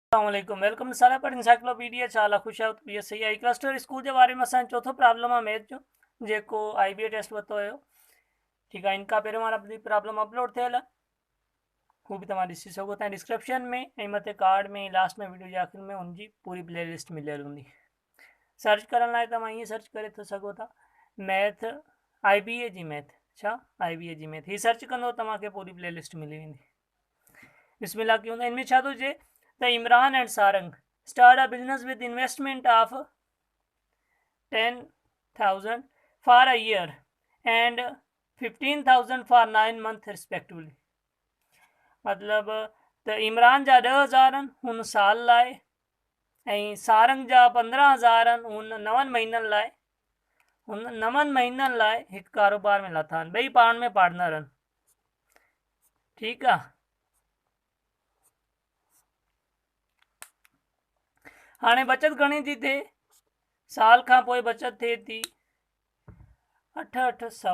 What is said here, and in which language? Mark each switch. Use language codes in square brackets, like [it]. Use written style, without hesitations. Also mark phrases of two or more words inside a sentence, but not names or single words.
[sd] अस्सलामुअलैकुम वेलकम सारा पर इंसाइक्लोपीडिया चाला खुश आहियो त सही आई क्लस्टर स्कूल के बारे में असां चौथो प्रॉब्लम आहे मैथ जो जेको IBA टेस्ट वरितो हुयो। [hi] ठीक है, [sd] इनका पहिरियों वारा बि प्रॉब्लम अपलोड थियल आहे, हू बि तव्हां ॾिसी सघो था डिस्क्रिप्शन में ऐं मथे कार्ड में लास्ट में वीडियो जे आख़िर में उनजी पूरी प्लेलिस्ट मिलियल हूंदी। सर्च करण लाइ तव्हां ईअं सर्च करे था सघो था मैथ IBA जी मैथ छा IBA जी मैथ, हीअ सर्च कंदो तव्हांखे पूरी प्लेलिस्ट मिली वेंदी। बिस्मिल्लाह की हूंदा, इनमें छा थो चए त इमरान एंड सारंग [en] start a business with investment of 10,000 for a year and 15,000 for 9 months respectively। [sd] मतलब त इमरान जा 10,000 हुन साल लाइ ऐं सारंग जा 15,000 हुन 9 महीननि लाइ। हुन 9 महीननि लाइ हिकु कारोबार में लथा आहिनि, ॿई पाण में पार्टनर आहिनि। ठीकु आहे, हाणे बचत घणी थी थिए, साल खां पोइ बचत थिए थी 8,800।